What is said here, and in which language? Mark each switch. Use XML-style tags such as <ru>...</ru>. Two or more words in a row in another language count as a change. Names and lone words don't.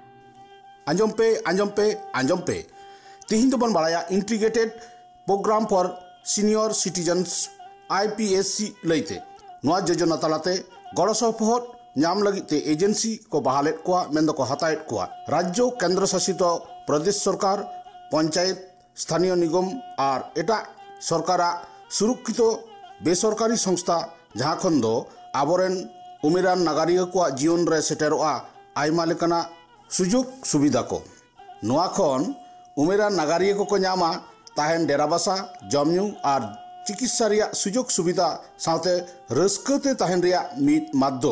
<sat>ᱟᱸᱡᱚᱢ ᱯᱮ ᱛᱤᱦᱤᱧ ᱫᱚᱵᱚᱱ ᱵᱟᱲᱟᱭᱟ</sat> <en>integrated program for senior citizens</en> <sat>IPSC ᱞᱟᱹᱭᱛᱮ ᱱᱚᱣᱟ ᱡᱳᱡᱚᱱᱟ ᱛᱟᱞᱟᱛᱮ ᱜᱚᱲᱚ ᱥᱚᱯᱚᱦᱚᱫ ᱧᱟᱢ ᱞᱟᱹᱜᱤᱫ ᱛᱮ ᱮᱡᱮᱱᱥᱤ ᱠᱚ ᱵᱟᱦᱟᱞᱮᱫ ᱠᱚᱣᱟ ᱢᱮᱱᱫᱚᱠᱚ ᱦᱟᱛᱟᱣᱮᱫ ᱠᱚᱣᱟ ᱨᱟᱡᱽᱡᱚ ᱠᱮᱱᱫᱨᱚ ᱥᱟᱥᱤᱛ ᱯᱨᱚᱫᱮশ ᱥᱚᱨᱠᱟর পঞ্চায়েত স্থানীয় নিগম আর এটাক সরকারাক সুরক্ষিত বেসরকারি সংস্থা যাহা খন ᱫᱚ ᱟᱵᱚᱨᱮᱱ ᱩᱢᱮᱨᱟᱱ ᱱᱟᱜᱟᱨᱤᱭᱟᱹ ᱠᱚᱣᱟᱜ ᱡᱤᱭᱚᱱ ᱨᱮ ᱥᱮᱴᱮᱨᱚᱜᱼᱟ ᱟᱭᱢᱟ ᱞᱮᱠᱟᱱᱟᱜ ᱥᱩᱡᱳᱜᱽ ᱥᱩᱵᱤᱫᱷᱟ ᱠᱚ। ᱱᱚᱣᱟ ᱠᱷᱚᱱ ᱩᱢᱮᱨᱟᱱ ᱱᱟᱜᱟᱨᱤᱭᱟᱹ ᱠᱚᱠᱚ ᱧᱟᱢᱟ ᱛᱟᱦᱮᱱ ᱰᱮᱨᱟᱵᱟᱥᱟ ᱡᱚᱢᱼᱧᱩ ᱟᱨ ᱪᱤᱠᱤᱛᱥᱟ ᱨᱮᱭᱟᱜ ᱥᱩᱡᱳᱜᱽ ᱥᱩᱵᱤᱫᱷᱟ ᱥᱟᱶᱛᱮ ᱨᱟᱹᱥᱠᱟᱹᱛᱮ ᱛᱟᱦᱮᱱ ᱨᱮᱭᱟᱜ ᱢᱤᱫ ᱢᱟᱫᱽᱫᱷᱚᱢ।</sat>